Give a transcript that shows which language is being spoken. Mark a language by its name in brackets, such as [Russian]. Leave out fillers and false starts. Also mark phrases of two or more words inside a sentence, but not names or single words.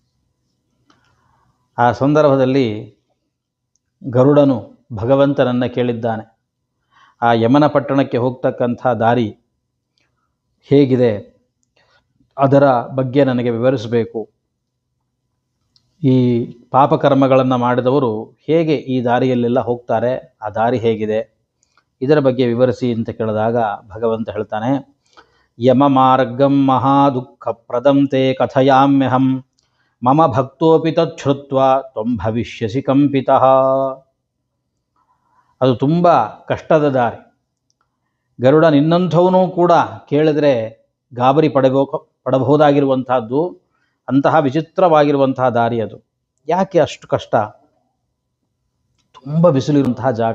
[Kannada] ಆ ಸಂದರ್ಭದಲ್ಲಿ ಗರುಡನು ಭಗವಂತನನ್ನು ಕೇಳಿದ್ದಾನೆ, ಆ ಯಮನ ಪಟ್ಟಣಕ್ಕೆ ಹೋಗ್ತಕ್ಕಂಥ ದಾರಿ ಹೇಗಿದೆ, ಅದರ ಬಗ್ಗೆ ನನಗೆ ವಿವರಿಸಬೇಕು. ಈ ಪಾಪಕರ್ಮಗಳನ್ನು ಮಾಡಿದವರು ಹೇಗೆ ಈ ದಾರಿಯಲ್ಲೆಲ್ಲ ಹೋಗ್ತಾರೆ, ಆ ದಾರಿ ಹೇಗಿದೆ, ಇದರ ಬಗ್ಗೆ ವಿವರಿಸಿ ಅಂತ ಕೇಳಿದಾಗ ಭಗವಂತ ಹೇಳ್ತಾನೆ, [Sanskrit] ಯಮ ಮಾರ್ಗಂ ಮಹಾದುಃಖಪ್ರದಂ ತೇ ಕಥಯಾಮ್ಯಹಂ ಮಮ ಭಕ್ತೋಪಿ ತಚ್ಛ್ರುತ್ವಾ ತ್ವಂ ಭವಿಷ್ಯಸಿ ಕಂಪಿತಃ. [Kannada] ಅದು ತುಂಬ ಕಷ್ಟದ ದಾರಿ. ಗರುಡ ನಿನ್ನಂಥವನು ಕೂಡ ಕೇಳಿದರೆ ಗಾಬರಿ ಪಡಬಹುದಾಗಿರುವಂತಹದ್ದು, ಅಂತಹ ವಿಚಿತ್ರವಾಗಿರುವಂತಹ ದಾರಿ ಅದು. ಯಾಕೆ ಅಷ್ಟು ಕಷ್ಟ? ತುಂಬ ಬಿಸಿಲಿರುವಂತಹ ಜಾಗ.